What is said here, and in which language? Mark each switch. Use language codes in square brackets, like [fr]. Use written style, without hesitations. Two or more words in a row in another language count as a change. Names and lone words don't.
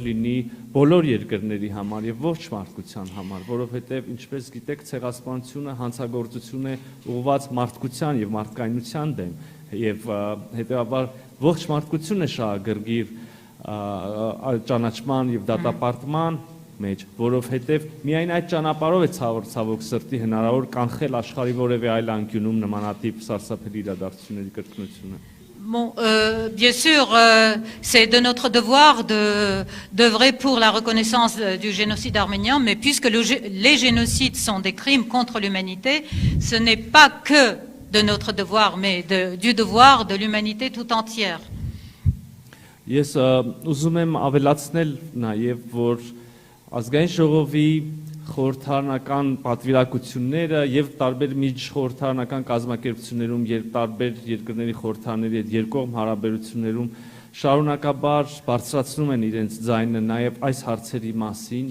[hy] լինի բոլոր երկրների համար եւ ողջ մարդկության համար, որովհետեւ ինչպես գիտեք, ցեղասպանությունը հանցագործություն է ուղղված մարդկության եւ մարդկայնության դեմ եւ հետեւաբար ողջ մարդկությունը շահագրգիռ ճանաչման եւ դատապարտման մեջ, որովհետեւ միայն այդ ճանապարհով է ցավոք սրտի հնարավոր կանխել աշխարհի որևէ այլ անկյունում նմանատիպ սարսափելի իրադարձությունների կրկնությունը։ [fr] Bon, bien sûr, c'est de notre devoir d'œuvrer pour la reconnaissance du génocide arménien, mais puisque les génocides sont des crimes contre l'humanité, ce n'est pas que de notre devoir, mais du devoir de l'humanité tout entière. [hy] Ես ուզում եմ ավելացնել նաև, որ ազգային ժողովի խորհրդարանական պատվիրակությունները եւ տարբեր միջխորհրդարանական կազմակերպություններում եւ տարբեր երկրների խորհրդարանների հետ երկկողմ հարաբերություններում շարունակաբար բարձրացնում են իրենց ձայնը նաև այս հարցերի մասին